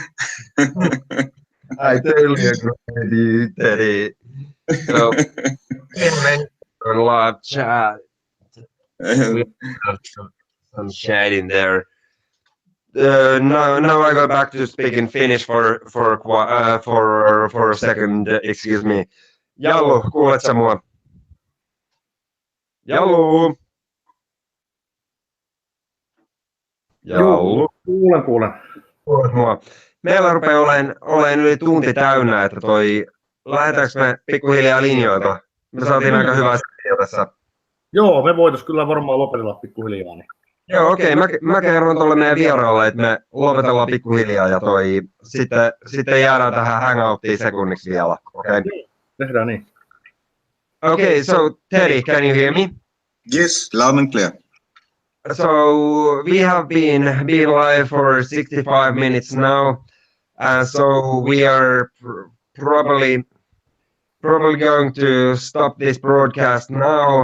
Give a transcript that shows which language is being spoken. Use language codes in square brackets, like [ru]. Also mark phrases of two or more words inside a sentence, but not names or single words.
[en] I totally agree with you, Teddy. So, on live chat, we have some chat in there. Now I go back to speaking Finnish for a second. Excuse me. [fi] Jallu, kuulet sä mua? Jallu. Jallu. Kuulen. Kuulet mua? Meillä rupeaa olemaan yli tunti täynnä, että lähdetäänkö me pikkuhiljaa linjoilta? Me saatiin aika hyvää settiä tässä. Joo, me voitais kyllä varmaan lopetella pikkuhiljaa. Niin. Joo, okei. Mä kerron tuolle meidän vieraalle, että me lopetellaan pikkuhiljaa ja sitten jäädään tähän hangouttiin sekunniksi vielä. Okay? Tehdään niin. [en] Okay, so Teddy, can you hear me? Yes, loud and clear. So we have been live for 65 minutes now, so we are probably going to stop this broadcast now.